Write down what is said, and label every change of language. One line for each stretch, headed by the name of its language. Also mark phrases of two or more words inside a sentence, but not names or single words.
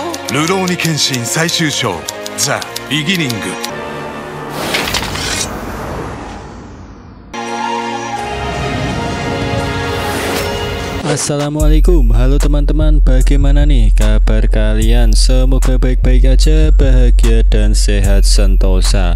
Japanese: ルローニケンシン最終章ザ・ビギニング。
Indonesian: Assalamualaikum, halo teman-teman, bagaimana nih kabar kalian? Semoga baik-baik aja, bahagia dan sehat sentosa.